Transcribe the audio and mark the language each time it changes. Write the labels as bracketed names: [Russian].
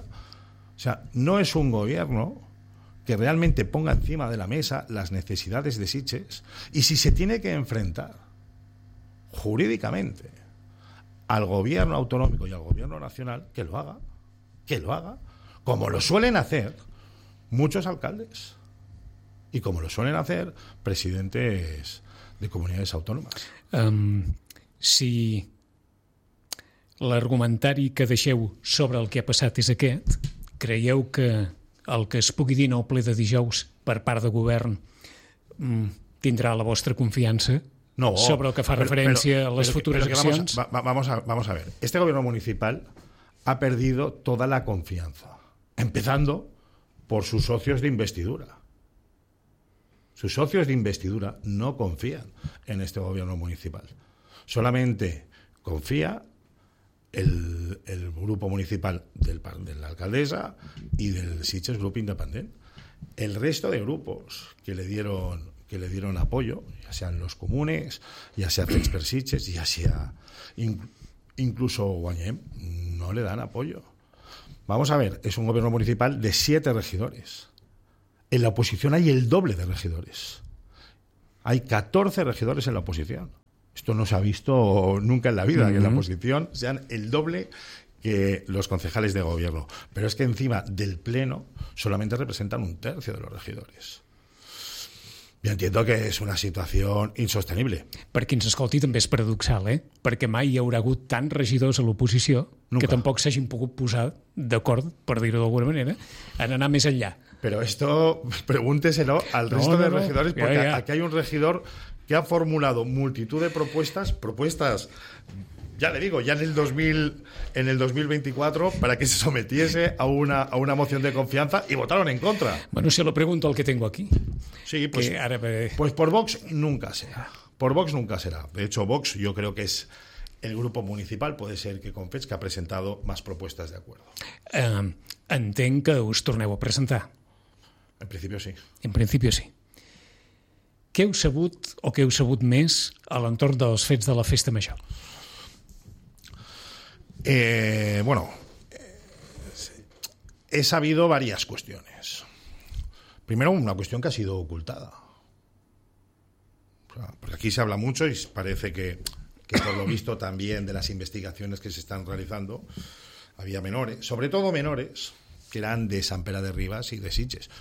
[Spanish] O sea, no es un gobierno que realmente ponga encima de la mesa las necesidades de Sitges, y si se tiene que enfrentar jurídicamente al gobierno autonómico y al gobierno nacional, que lo haga, como lo suelen hacer muchos alcaldes y como lo suelen hacer presidentes de comunidades autónomas. [Catalan] Si l'argumentari que deixeu sobre el que ha passat és aquest, creieu que el que es pugui dir en el ple de dijous per part de govern tindrà la vostra confiança? No, sobre el que fa referència a les futures accions. [Spanish] Vamos a ver. Este gobierno municipal ha perdido toda la confianza, empezando por sus socios de investidura. Sus socios de investidura no confían en este gobierno municipal. Solamente confía el grupo municipal de la alcaldesa y del Sitges Grupo Independent. El resto de grupos que le dieron apoyo, ya sean los comunes, ya sea Fets per Sitges, ya sea incluso Guanyem, no le dan apoyo. Vamos a ver, es un gobierno municipal de 7 regidores. En la oposición hay el doble de regidores. Hay 14 regidores en la oposición. Esto no se ha visto nunca en la vida, que en la oposición sean el doble que los concejales de gobierno. Pero es que encima del pleno solamente representan un tercio de los regidores. Yo entiendo que es una situación insostenible. [Catalan] Per qui ens escolti també és paradoxal, eh? Perquè mai hi haurà hagut tants regidors a l'oposició que tampoc s'hagin pogut posar d'acord, per dir-ho d'alguna manera, en anar més enllà. [Spanish] Però esto pregúnteselo al resto de regidores, perquè aquí hay un regidor que ha formulado multitud de propuestas, ya le digo, ya en el 2024, para que se sometiese a una moción de confianza, y votaron en contra. Bueno, se lo pregunto al que tengo aquí. Sí, pues por Vox nunca será. Por Vox nunca será. De hecho, Vox yo creo que es el grupo municipal, puede ser que con Fets, que ha presentado más propuestas de acuerdo. [Catalan] Entenc que us torneu a presentar. [Spanish] En principio sí. En principio sí. [Catalan] Què heu sabut o què heu sabut més a l'entorn dels fets de la Festa Major? [Spanish] He sabido varias cuestiones. Primero, una cuestión que ha sido ocultada. Porque aquí se habla mucho y parece que por lo visto también de las investigaciones que se están realizando, había menores, sobre todo menores, que eran de San Pere de Ribas y de Sitges.